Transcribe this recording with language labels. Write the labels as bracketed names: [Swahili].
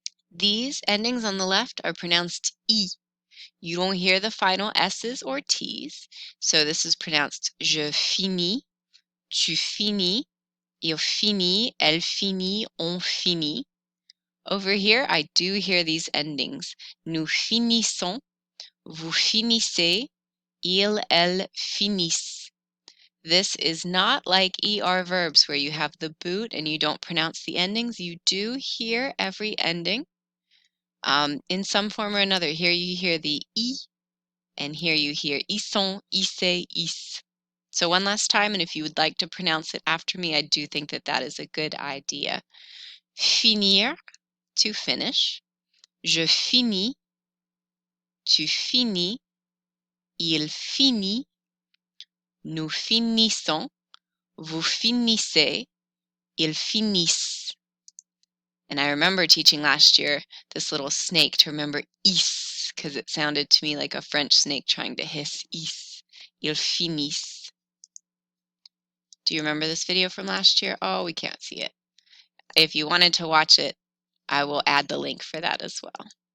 [English] These endings on the left are pronounced E. You don't hear the final S's or T's. So this is pronounced [French] je finis, tu finis, il finit, elle finit, on finit. [English] Over here, I do hear these endings. [French] Nous finissons, vous finissez, il, elle finissent. [English] This is not like ER verbs where you have the boot and you don't pronounce the endings. You do hear every ending in some form or another. Here you hear the I, and here you hear [French] ils sont, [English] isse, is. So one last time, and if you would like to pronounce it after me, I do think that that is a good idea. Finir, to finish. [French] Je finis, tu finis, il finit, nous finissons, vous finissez, ils finissent. [English] And I remember teaching last year this little snake to remember is, because it sounded to me like a French snake trying to hiss is. [French] Ils finissent. [English] Do you remember this video from last year? Oh, we can't see it. If you wanted to watch it, I will add the link for that as well.